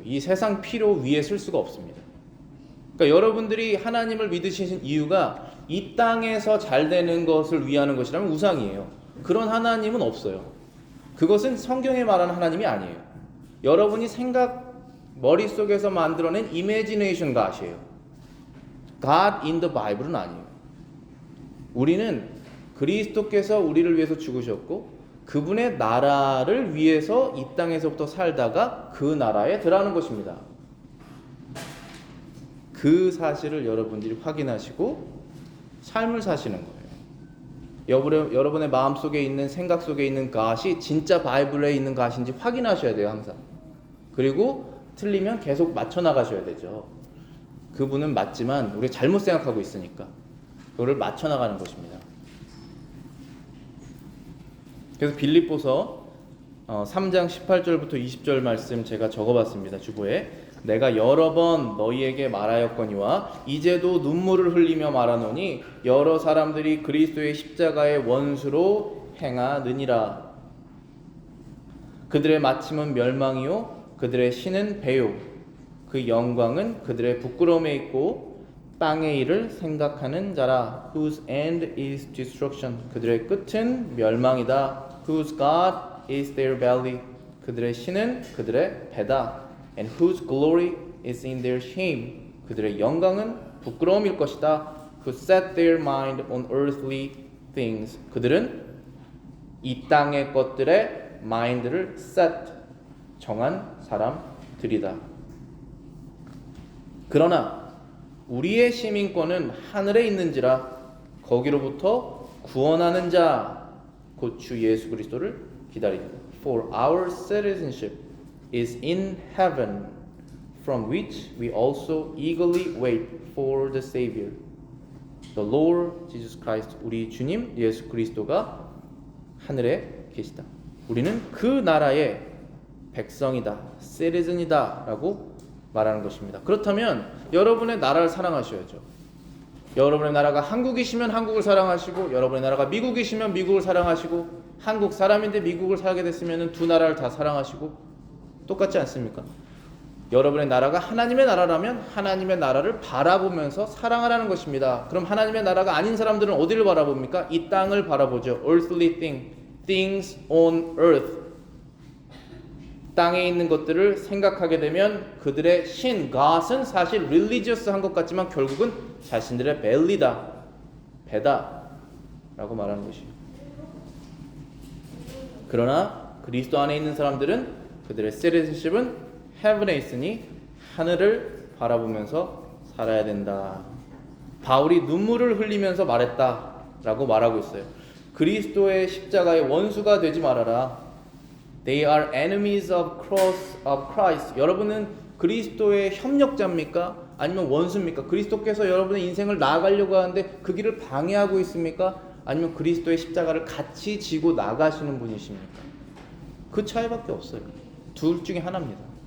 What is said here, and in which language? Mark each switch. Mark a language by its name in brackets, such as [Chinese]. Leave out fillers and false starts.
[Korean] 이 세상 필요 위에 쓸 수가 없습니다. 그러니까 여러분들이 하나님을 믿으신 이유가 이 땅에서 잘 되는 것을 위하는 것이라면 우상이에요. 그런 하나님은 없어요. 그것은 성경에 말하는 하나님이 아니에요. 여러분이 머릿속에서 만들어낸 [English] imagination God [Korean] 이에요. [English] God in the Bible은 [Korean] 아니에요. 우리는 그리스도께서 우리를 위해서 죽으셨고 그분의 나라를 위해서 이 땅에서부터 살다가 그 나라에 들어가는 것입니다. 그 사실을 여러분들이 확인하시고 삶을 사시는 거예요. 여러분의 마음속에 있는 생각 속에 있는 것이 진짜 바이블에 있는 것인지 확인하셔야 돼요. 항상. 그리고 틀리면 계속 맞춰 나가셔야 되죠. 그분은 맞지만 우리가 잘못 생각하고 있으니까 그거를 맞춰 나가는 것입니다. 그래서 빌립보서 3장 18절부터 20절 말씀 제가 적어봤습니다. 주보에 내가 여러 번 너희에게 말하였거니와 이제도 눈물을 흘리며 말하노니 여러 사람들이 그리스도의 십자가의 원수로 행하느니라. 그들의 마침은 멸망이요 그들의 신은 배요 그 영광은 그들의 부끄러움에 있고 땅의 일을 생각하는 자라. [English] Whose end is destruction. [Korean] 그들의 끝은 멸망이다. [English] Whose God is their belly. [Korean] 그들의 신은 그들의 배다. [English] And whose glory is in their shame. [Korean] 그들의 영광은 부끄러움일 것이다. [English] Who set their mind on earthly things. [Korean] 그들은 이 땅의 것들의 마인드를 set, 정한 사람들이다. 그러나 우리의 시민권은 하늘에 있는지라 거기로부터 구원하는 자 곧 주 예수 그리스도를 기다립니다. [English] For our citizenship is in heaven, from which we also eagerly wait for the Savior, the Lord Jesus Christ. [Korean] 우리 주님 예수 그리스도가 하늘에 계시다. 우리는 그 나라의 백성이다, citizen이다 라고 말하는 것입니다. 그렇다면 여러분의 나라를 사랑하셔야죠. 여러분의 나라가 한국이시면 한국을 사랑하시고 여러분의 나라가 미국이시면 미국을 사랑하시고 한국 사람인데 미국을 살게 됐으면 두 나라를 다 사랑하시고 똑같지 않습니까? 여러분의 나라가 하나님의 나라라면 하나님의 나라를 바라보면서 사랑하라는 것입니다. 그럼 하나님의 나라가 아닌 사람들은 어디를 바라봅니까? 이 땅을 바라보죠. [English] Earthly things on earth. [Korean] 땅에 있는 것들을 생각하게 되면 그들의 신, God은 사실 religious한 것 같지만 결국은 자신들의 belly다, 배다 라고 말하는 것이에요. 그러나 그리스도 안에 있는 사람들은 그들의 citizenship은 heaven에 있으니 하늘을 바라보면서 살아야 된다. 바울이 눈물을 흘리면서 말했다라고 말하고 있어요. 그리스도의 십자가의 원수가 되지 말아라. [English] They are enemies of Christ. [Korean] 여러분은 그리스도의 협력자입니까? 아니면 원수입니까? 그리스도께서 여러분의 인생을 나아가려고 하는데 그 길을 방해하고 있습니까? 아니면 그리스도의 십자가를 같이 지고 나가시는 분이십니까? 그 차이밖에 없어요. 둘 중에 하나입니다.